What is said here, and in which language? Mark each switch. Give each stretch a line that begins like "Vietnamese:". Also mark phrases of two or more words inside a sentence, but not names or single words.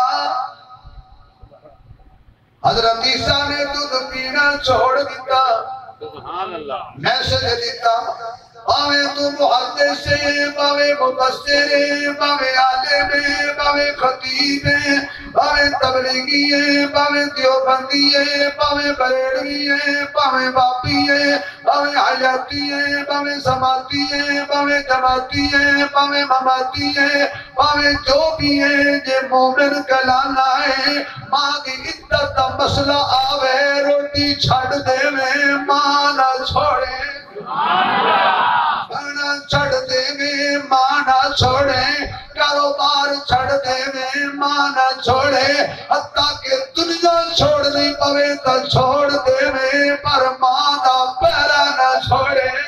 Punjabi: حضرت عیسیٰ نے دودھ پینا چھوڑ دیتا میسج دیتا باوے تو محدث سے باوے مفسر باوے عالم باوے خطیب باوے تبلیغی باوے دیوبندی باوے بریلوی باوے بابی باوے حیاتی باوے سماعتی باوے جماعتی باوے مماتی باوے جو بھی ہے یہ مومن کلانا ہے ماں کی عدت مسئلہ آوے روٹی چھڑ دے میں ماں نہ چھوڑے کھانا چھڑ دے میں ماں نہ چھوڑے کاروبار چھڑ دے میں ماں نہ چھوڑے حتیٰ کہ دنیا چھوڑ نہیں پوے تو چھوڑ دے میں پر ماں نہ پیرا نہ چھوڑے